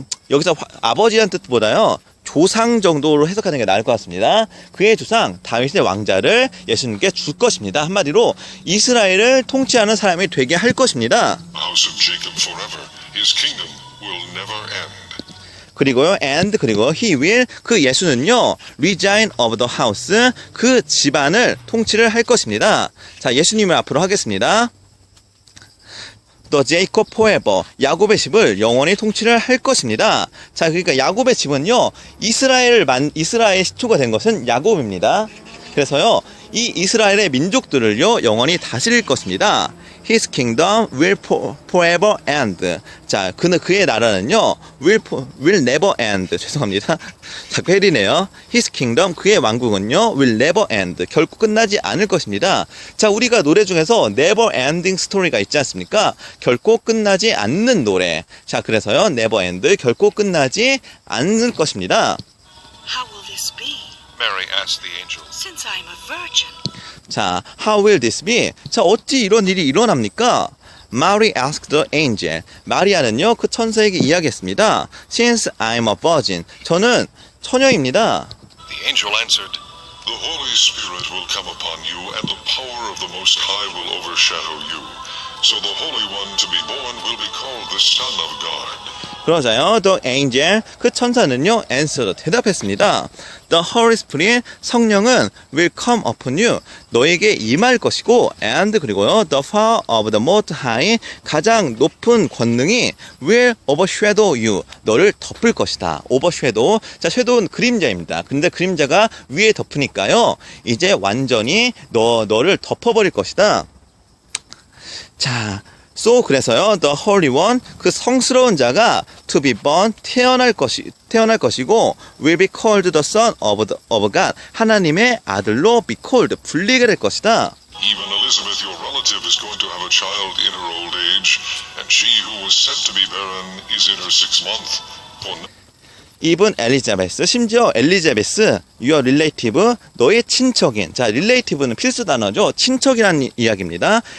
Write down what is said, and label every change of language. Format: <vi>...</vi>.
<ko>여기서 아버지란 뜻보다요, 조상 정도로 해석하는 게 나을 것 같습니다. 그의 조상 다윗의 왕자를 예수님께 줄 것입니다. 한마디로 이스라엘을 통치하는 사람이 되게 할 것입니다.</ko> <en>house of Jacob forever. His kingdom will never end.</en> <ko>그리고요, and 그리고 he will, 그 예수는요,</ko> <en>reign of the house,</en> <ko>그 집안을 통치를 할 것입니다. 자, 예수님을 앞으로 하겠습니다.</ko> <en>The Jacob forever,</en> <ko>야곱의 집을 영원히 통치를 할 것입니다. 자, 그러니까 야곱의 집은요, 이스라엘의 시초가 된 것은 야곱입니다. 그래서요, 이 이스라엘의 민족들을요, 영원히 다스릴 것입니다.</ko> <en>His kingdom will forever end.</en> <ko>자, 그의 나라는요,</ko> <en>will never end.</en> <ko>죄송합니다. 자꾸 헷이네요.</ko> <en>His kingdom,</en> <ko>그의 왕국은요,</ko> <en>will never end.</en> <ko>결코 끝나지 않을 것입니다. 자, 우리가 노래 중에서</ko> <en>never ending story</en> <ko>가 있지 않습니까? 결코 끝나지 않는 노래. 자, 그래서요,</ko> <en>never end,</en> <ko>결코 끝나지 않을 것입니다.</ko> <en>How will this be, Mary asked the angel. since I'm a virgin?</en> <ko>자,</ko> <en>how will this be?</en> <ko>자, 어찌 이런 일이 일어납니까?</ko> <en>Mary asked the angel.</en> <ko>마리아는요, 그 천사에게 이야기했습니다.</ko> <en>Since I'm a virgin.</en> <ko>저는 처녀입니다.</ko> <en>The angel answered, The Holy Spirit will come upon you, and the power of the Most High will overshadow you. So the Holy One to be born will be called the Son of God.</en> <ko>그러자요,</ko> <en>the angel,</en> <ko>그 천사는요, answered, 대답했습니다.</ko> <en>The Holy Spirit,</en> <ko>성령은</ko> <en>will come upon you,</en> <ko>너에게 임할 것이고,</ko> <en>and 그리고요, the power of the Most High,</en> <ko>가장 높은 권능이</ko> <en>will overshadow you,</en> <ko>너를 덮을 것이다. overshadow, 자, shadow는 그림자입니다. 근데 그림자가 위에 덮으니까요, 이제 완전히 너를 덮어버릴 것이다.</ko> <en>자, so 그래서요, the Holy One,</en> <ko>그 성스러운 자가</ko> <en>to be born, 태어날 것이고, will be called the Son of God,</en> <ko>하나님의 아들로</ko> <en>be called, 불리게 될 것이다. Even Elizabeth, your relative, is going to have a child in her old age, and she who was said to be barren is in her 6th month. For</en> <ko>even 엘리자베스, 심지어 엘리자베스,</ko> <en>your relative,</en> <ko>너의 친척인, 자, relative는 필수 단어죠. 친척이라는 이야기입니다.</ko>